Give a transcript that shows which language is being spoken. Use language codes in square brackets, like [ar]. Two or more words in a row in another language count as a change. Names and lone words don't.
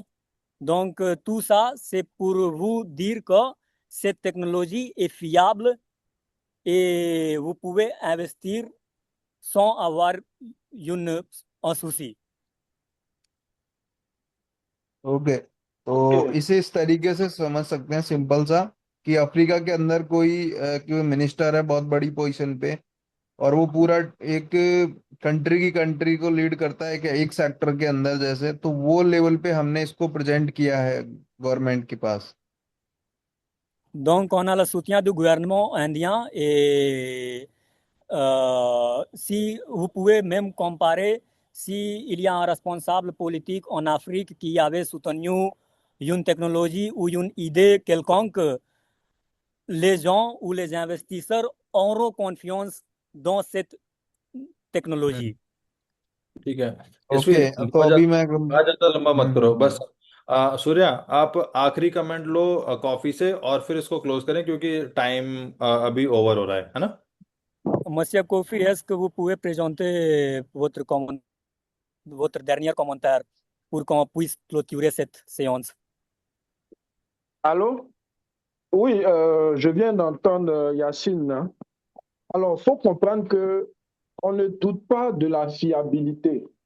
[fr] Donc, tout ça, c'est pour vous dire que cette technologie est fiable et vous pouvez investir sans avoir un souci. [hi] ओके, तो इसे इस तरीके से समझ सकते हैं सिंपल सा, कि अफ्रीका के अंदर कोई मिनिस्टर है बहुत बड़ी पोजीशन पे, और वो पूरा एक कंट्री को लीड करता है कि एक सेक्टर के अंदर, जैसे तो वो लेवल पे हमने इसको प्रेजेंट किया है गवर्नमेंट के पास। [fr] Donc, on a le soutien du gouvernement indien et si vous pouvez même comparer, si il y a un responsable politique en Afrique qui avait soutenu une technologie ou une idée quelconque, les gens ou les investisseurs auront confiance dans cette technologie. [hi] ठीक है। ओके, इसमें तो बहुत अभी मैं बहुत ज्यादा लंबा मत करो हम्म। बस। सूर्या, आप आखिरी कमेंट लो कॉफी से, और फिर इसको क्लोज करें क्योंकि टाइम अभी ओवर हो रहा है ना? [fr] Monsieur Kofi, est-ce que vous pouvez présenter votre dernier commentaire pour qu'on puisse clôturer cette séance? Allô? Oui, je viens d'entendre Yacine, hein. Alors, il faut comprendre que on ne doute pas de la fiabilité.